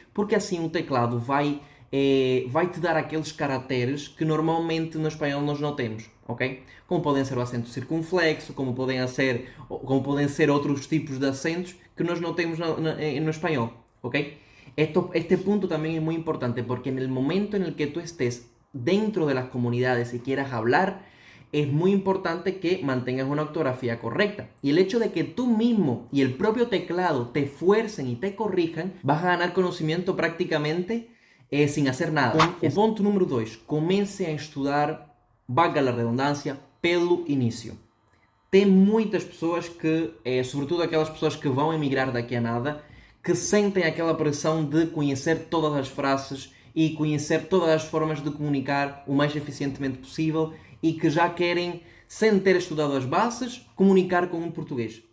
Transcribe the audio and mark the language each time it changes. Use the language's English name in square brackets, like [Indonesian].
[Portuguese] Porque assim o teclado vai te dar aqueles caracteres que normalmente no espanhol nós não temos, ok? Como podem ser o acento circunflexo, como podem ser outros tipos de acentos que nós não temos no espanhol, ok? [Spanish] Este punto también es muy importante porque en el momento en el que tú estés dentro de las comunidades y quieras hablar, es muy importante que mantengas una ortografía correcta. Y el hecho de que tú mismo y el propio teclado te fuercen y te corrijan, vas a ganar conocimiento prácticamente sin hacer nada. [Portuguese] O ponto número 2, comece a estudar, valga a redundância, pelo início. Tem muitas pessoas que, sobretudo aquelas pessoas que vão emigrar daqui a nada, que sentem aquela pressão de conhecer todas as frases e conhecer todas as formas de comunicar o mais eficientemente possível e que já querem, sem ter estudado as bases, comunicar com um português.